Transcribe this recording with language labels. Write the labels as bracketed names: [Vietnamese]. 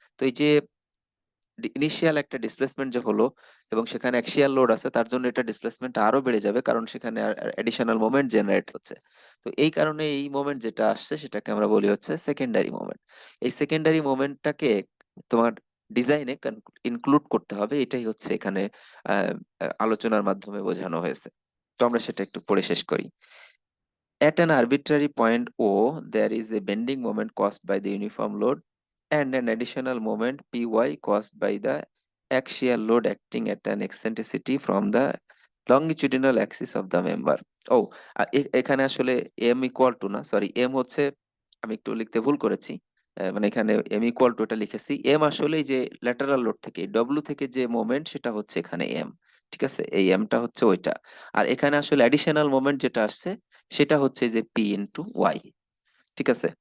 [Bangla] তো এই যে ইনিশিয়াল একটা ডিসপ্লেসমেন্ট যে হলো এবং সেখানে অ্যাক্সিয়াল লোড আছে, তার জন্য এটা ডিসপ্লেসমেন্ট আরো বেড়ে যাবে, কারণ সেখানে অ্যাডিশনাল মোমেন্ট জেনারেট হচ্ছে। তো এই কারণে এই মোমেন্ট যেটা আসছে সেটাকে আমরা বলি হচ্ছে সেকেন্ডারি মোমেন্ট। এই সেকেন্ডারি মোমেন্টটাকে তোমার ডিজাইনে ইনক্লুড করতে হবে, এটাই হচ্ছে এখানে আলোচনার মাধ্যমে বোঝানো হয়েছে। তো আমরা সেটা একটু পড়ে শেষ করি। [English] At an arbitrary point O, there is a bending moment caused by the uniform load and an additional moment Py caused by the axial load acting at an eccentricity from the longitudinal axis of the member. [Bangla] ও, এখানে আসলে m equal to না, sorry, m হচ্ছে, আমি একটু লিখতে ভুল করেছি, মানে এখানে m ইকুয়াল টু এটা লিখেছি, m আসলে এই যে ল্যাটারাল লোড থেকে w থেকে যে মোমেন্ট সেটা হচ্ছে এখানে m, ঠিক আছে, এই mটা হচ্ছে ওইটা। আর এখানে আসলে অ্যাডিশনাল মোমেন্ট যেটা আসছে সেটা হচ্ছে যে পি ইন্টু ওয়াই, ঠিক আছে।